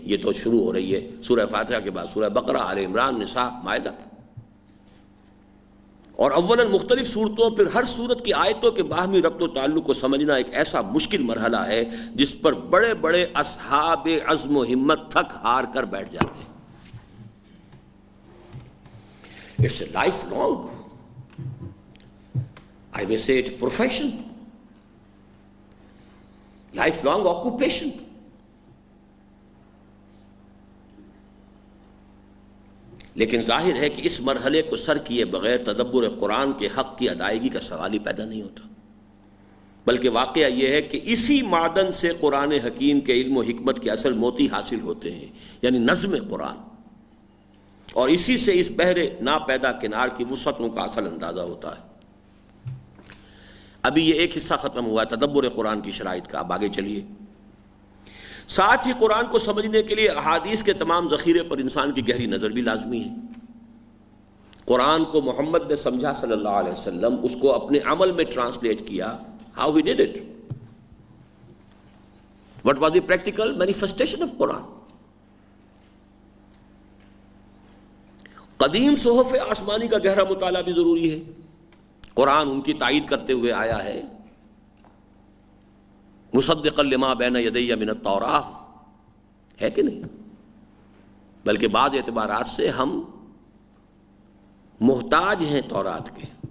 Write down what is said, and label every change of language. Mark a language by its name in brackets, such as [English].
[Urdu] یہ تو شروع ہو رہی ہے سورہ فاتحہ کے بعد سورہ بقرہ، آل عمران، نساء، مائدہ. اور اولاً مختلف صورتوں پھر ہر صورت کی آیتوں کے باہمی ربط و تعلق کو سمجھنا ایک ایسا مشکل مرحلہ ہے جس پر بڑے بڑے اصحاب عزم و ہمت تھک ہار کر بیٹھ جاتے ہیں. [English] It's a lifelong, I may say it, profession, lifelong occupation. [Urdu] لیکن ظاہر ہے کہ اس مرحلے کو سر کیے بغیر تدبر قرآن کے حق کی ادائیگی کا سوال ہی پیدا نہیں ہوتا، بلکہ واقعہ یہ ہے کہ اسی معدن سے قرآن حکیم کے علم و حکمت کے اصل موتی حاصل ہوتے ہیں، یعنی نظم قرآن، اور اسی سے اس بحر ناپیدا کنار کی وسعتوں کا اصل اندازہ ہوتا ہے۔ ابھی یہ ایک حصہ ختم ہوا ہے تدبر قرآن کی شرائط کا، اب آگے چلیے۔ ساتھ ہی قرآن کو سمجھنے کے لیے احادیث کے تمام ذخیرے پر انسان کی گہری نظر بھی لازمی ہے۔ قرآن کو محمد نے سمجھا صلی اللہ علیہ وسلم، اس کو اپنے عمل میں ٹرانسلیٹ کیا۔ [English] How he did it? What was the practical manifestation of Quran? [Urdu] قدیم صحف آسمانی کا گہرا مطالعہ بھی ضروری ہے۔ قرآن ان کی تائید کرتے ہوئے آیا ہے، [Arabic] مصدقا لما بین یدی من التوراۃ، [Urdu] ہے کہ نہیں؟ بلکہ بعض اعتبارات سے ہم محتاج ہیں تورات کے۔